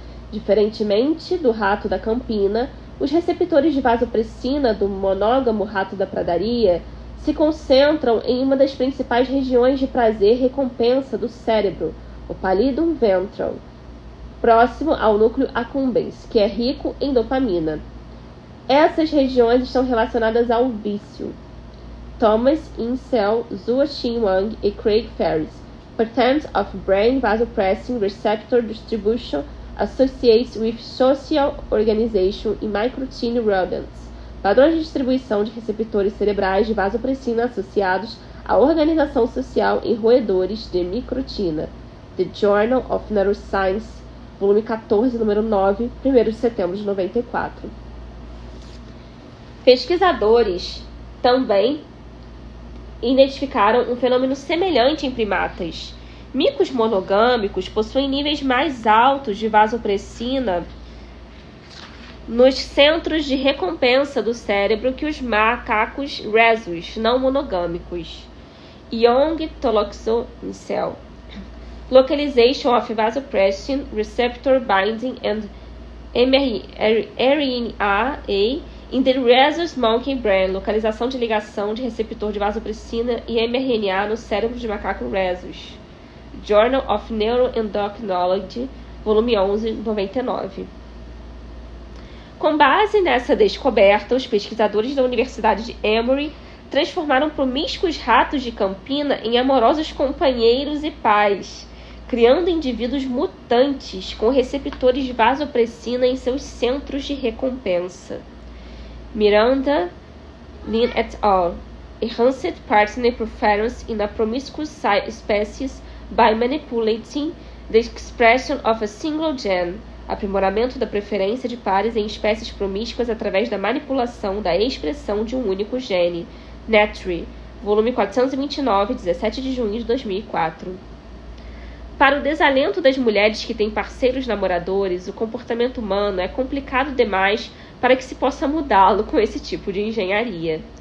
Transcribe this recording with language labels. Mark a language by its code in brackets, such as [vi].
[pt] Diferentemente do rato da campina, os receptores de vasopressina do monógamo rato da pradaria se concentram em uma das principais regiões de prazer e recompensa do cérebro, o pallidum ventral, próximo ao núcleo accumbens, que é rico em dopamina. Essas regiões estão relacionadas ao vício. Thomas Insel, Zhou Xinwang e Craig Ferris. [en] Patterns of brain vasopressin receptor distribution associates with social organization in microteen rodents. [pt] Padrões de distribuição de receptores cerebrais de vasopressina associados à organização social em roedores de microtina. The Journal of Neuroscience, volume 14, número 9, 1º de setembro de 94. Pesquisadores também identificaram um fenômeno semelhante em primatas. Micos monogâmicos possuem níveis mais altos de vasopressina nos centros de recompensa do cérebro que os macacos rhesus não monogâmicos. Young, Toloxo, Insel. [en] Localization of vasopressin receptor binding and mRNA in the rhesus monkey brain. [pt] Localização de ligação de receptor de vasopressina e mRNA no cérebro de macaco rhesus. Journal of Neuroendocrinology, volume 11, 99. Com base nessa descoberta, os pesquisadores da Universidade de Emory transformaram promíscuos ratos de campina em amorosos companheiros e pais, criando indivíduos mutantes com receptores de vasopressina em seus centros de recompensa. Miranda, Lin et al. [en] Enhanced partner preference in a promiscuous species by manipulating the expression of a single gene. [pt] Aprimoramento da preferência de pares em espécies promíscuas através da manipulação da expressão de um único gene. Nature, volume 429, 17 de junho de 2004. Para o desalento das mulheres que têm parceiros namoradores, o comportamento humano é complicado demais para que se possa mudá-lo com esse tipo de engenharia.